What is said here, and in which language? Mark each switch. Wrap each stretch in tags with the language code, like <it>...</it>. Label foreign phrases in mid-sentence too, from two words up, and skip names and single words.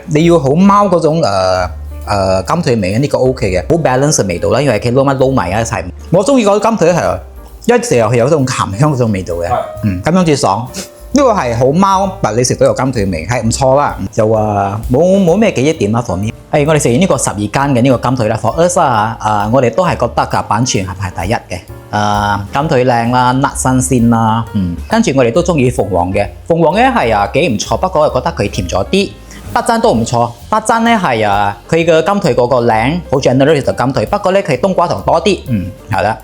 <yue>你要好貓嗰種金腿味呢個 OK 嘅，好 balance 嘅味道啦，因為佢撈埋一齊。我中意嗰啲金腿係一食入去有嗰種鹹香嗰種味道嘅，咁樣至爽。呢個係好貓，但你食到有金腿味係唔錯啦。就冇咩記憶點啦，</yue> <en>for me。</en> <yue>我哋食完呢個12間嘅呢個金腿啦 ，</yue> <en>for us</en> <yue>我哋都係覺得嘅版全係排第一嘅。金腿靚啦，辣新鮮啦，跟住我哋都中意鳳凰嘅，鳳凰咧係幾唔錯，不過我覺得佢甜咗啲。德珍都唔錯，德珍咧係佢嘅金腿嗰個靚，好 generous 嘅金腿，不過咧佢冬瓜糖多啲，係啦。</yue>